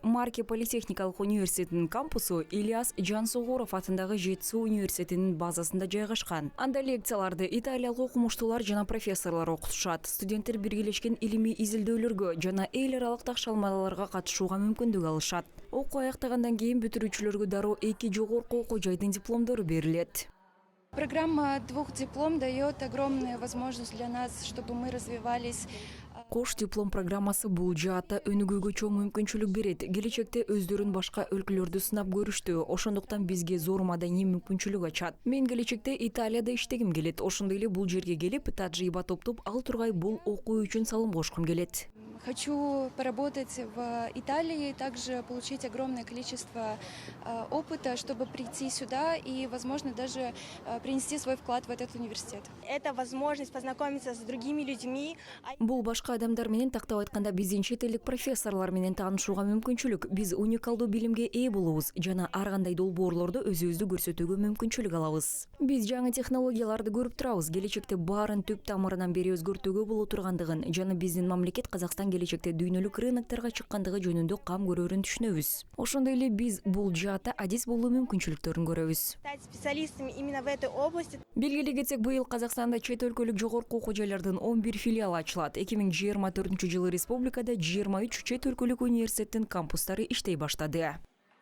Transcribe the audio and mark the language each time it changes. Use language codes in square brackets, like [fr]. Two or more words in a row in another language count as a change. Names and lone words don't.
[ky] Марке политехникалык университетинин кампусу Ильяс Жансугуров атындагы Жетису университетинин базасында жайгашкан. Анда лекцияларды италиялык окумуштуулар жана профессорлор окутушат. Студенттер биргелешкен илимий изилдөөлөргө жана эл аралык такшалмаларга катышууга мүмкүндүк алышат. Окуу аяктагандан кийин бүтүрүүчүлөргө дароо 2 жогорку окуу жайдын дипломдору берилет. [ru] Программа «Двух диплом» дает огромную возможность для нас, чтобы мы развивались. [ky] Кош диплом программасы бул жаатта өнүгүүгө чоң мүмкүнчүлүк берет. Келечекте өздөрүн башка өлкөлөрдү сынап көрүштү. Ошондуктан бизге зор маданий мүмкүнчүлүк ачат. Мен келечекте Италияда иштегим келет. Ошондой эле бул жерге келип, тажрыйба топтоп, ал тургай бул окуу үчүн салым кошкум келет. [ru] Хочу поработать в Италии, также получить огромное количество опыта, чтобы прийти сюда и, возможно, даже принести свой вклад в этот университет. Это возможность познакомиться с другими людьми. [ky] Бул башка адамдар менен, тактап айтканда, биздин чет элдик профессорлор менен таанышууга мүмкүнчүлүк. Биз уникалдуу билимге ээ болобуз жана ар кандай долбоорлорду өзүбүздү көрсөтүүгө мүмкүнчүлүк алабыз. Биз жаңы технологияларды көрүп турабыз. Келечекте баарын түп тамырынан бери өзгөртүүгө боло тургандыгын жана биздин мамлекет Казакстан келечекте дүйнөлүк рынокторго чыккандыгы жөнүндө кам көрөрүн түшүнөбүз. Ошондой эле биз бул жаатта адис болуу мүмкүнчүлүктөрүн көрөбүз. [ru] Стать специалистами именно в этой области. [ky] Белгилей кетсек, быйыл Казакстанда чет өлкөлүк жогорку окуу жайлардын 11 филиалы ачылат. 2024 жылы республикада 23 чет өлкөлүк университеттин кампустары иштей баштады.